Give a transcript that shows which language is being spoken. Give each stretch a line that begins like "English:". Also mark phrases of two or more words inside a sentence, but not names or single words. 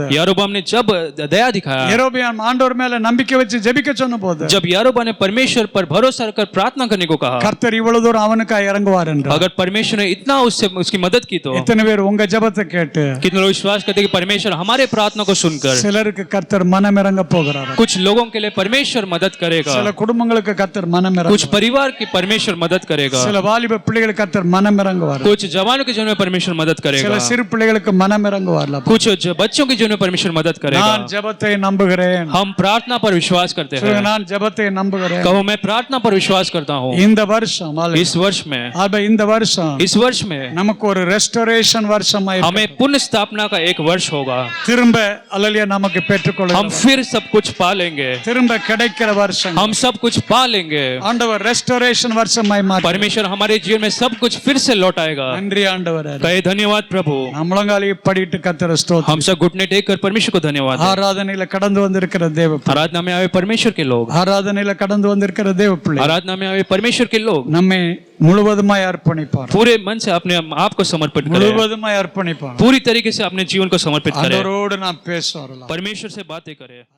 Hindi: यारोबाम ने जब दया दिखाया,
Tamil: யெரொபெயாம் ஆண்டவர் மேல நம்பிக்கை வச்சு ஜெபிக்க சொன்ன போது,
Hindi: जब यारोबाम ने परमेश्वर पर भरोसा रखकर प्रार्थना करने को कहा,
Tamil: கர்த்தர் இவ்வளவு தூரம் அவனுக்காக இறங்குவார் என்றார்.
Hindi: अगर परमेश्वर ने इतना उससे उसकी मदद की तो
Tamil: எத்தனை பேர் உங்க ஜெபத்தை கேட்டு
Hindi: कितने लोग विश्वास करते हैं कि परमेश्वर हमारे प्रार्थना को सुनकर,
Tamil: சிலருக்கு கர்த்தர் மனம் இறங்க போகிறார்.
Hindi: कुछ लोगों के लिए परमेश्वर मदद करेगा,
Tamil: சில குடும்பங்களுக்கு கர்த்தர் மனம் இறங்க,
Hindi: कुछ परिवार की परमेश्वर मदद करेगा,
Tamil: சில வாலிப பிள்ளைகளுக்கு கர்த்தர் மனம் இறங்குவார்,
Hindi: कुछ जवानों के जीवन में परमेश्वर मदद
Tamil: சில
Hindi: करेगा,
Tamil: சிறு பிள்ளைகளுக்கு மனம் இறங்குவார்.
Hindi: कुछ बच्चों के जीवन में परमेश्वर मदद करेगा.
Tamil: நான் ஜெபத்தை நம்புகிறேன்.
Hindi: हम प्रार्थना पर विश्वास करते हैं.
Tamil: நான் ஜெபத்தை நம்புகிறேன்.
Hindi: कहो मैं प्रार्थना पर विश्वास करता हूँ.
Tamil: இந்த வருஷம்
Hindi: इस वर्ष में
Tamil: இந்த வருஷம் நமக்கு ஒரு ரெஸ்டோரேஷன் வருஷமாய்,
Hindi: हमें पुनः स्थापना का का 1 वर्ष होगा,
Tamil: திரும்ப அல்லேலூயா நமக்கு பெற்றுக்கொள்ள
Hindi: हम फिर सब कुछ पा लेंगे,
Tamil: திரும்ப கிடைக்கிற வருஷம்
Hindi: हम सब कुछ पा लेंगे।
Tamil: ஆண்டவர் ரெஸ்டோரேஷன் வருஷமாய் மாற்ற
Hindi: परमेश्वर हमारे जीवन में सब कुछ फिर से लौटाएगा।
Tamil: நன்றி ஆண்டவரே
Hindi: कहे धन्यवाद प्रभु।
Tamil: நாம் முழங்காலியை படிட்டு கர்த்தரை ஸ்தோத்திரம்
Hindi: हम सब घुटने टेक कर परमेश्वर को धन्यवाद दें।
Tamil: ஆராதனையில கடந்து வந்திருக்கிற தேவ பிள்ளை,
Hindi: आराधना में आए परमेश्वर के लोग,
Tamil: ஆராதனையில கடந்து வந்திருக்கிற தேவ பிள்ளை
Hindi: आराधना में आए परमेश्वर के लोग
Tamil: நம்மை முழுவதுமாய் அர்ப்பணிப்பார்,
Hindi: पूरे मन से अपने आप को समर्पित करें,
Tamil: முழுவதுமாய் அர்ப்பணிப்பார்.
Hindi: पूरी तरीके से अपने जीवन को समर्पित करें,
Tamil: ஆண்டவரோடு நாம் பேசுவாரலாம்.
Hindi: परमेश्वर से बातें करें।